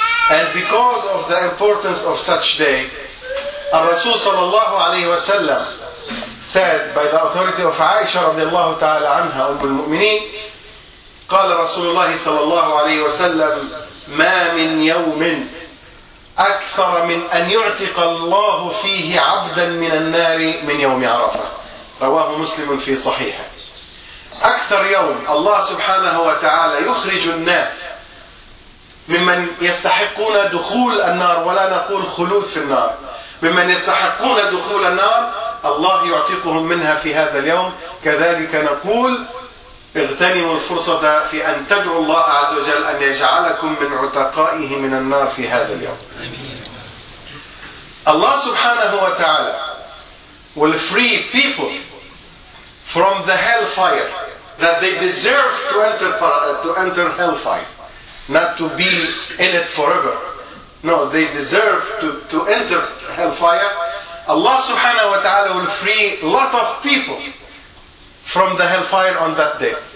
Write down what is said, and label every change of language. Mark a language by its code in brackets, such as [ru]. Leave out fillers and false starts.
[en] And because of the importance of such day, [ar] Rasul sallallahu alayhi wa sallam said, by the authority of Aisha radiallahu ta'ala anha, Ummul Mu'mineen, qala Rasulullah sallallahu alayhi wa sallam, ma min yawmin أكثر من أن يعتق الله فيه عبدا من النار من يوم عرفة. رواه مسلم في صحيحه. أكثر يوم الله سبحانه وتعالى يخرج الناس ممن يستحقون دخول النار، ولا نقول خلود في النار، ممن يستحقون دخول النار الله يعتقهم منها في هذا اليوم. كذلك نقول اغتنموا الفرصة في أن تدعوا الله عز وجل أن يجعلكم من عتقائه من النار في هذا اليوم. [en] Allah subhanahu wa ta'ala will free people from the hellfire, that they deserve to enter hellfire, not to be in it forever. No, they deserve to enter hellfire. Allah subhanahu wa ta'ala will free a lot of people from the hellfire on that day.